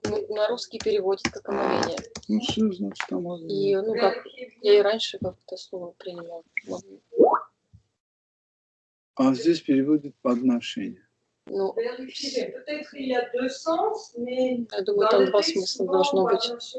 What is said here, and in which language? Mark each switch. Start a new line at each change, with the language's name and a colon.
Russian: На русский переводит как омовение. Ну, что значит омовение? И, ну, как, я и раньше как это слово принимала. А здесь переводит подношение. Ну,
French: Peut-être il y a deux sens, mais
Russian: я думаю, там два смысла должно быть.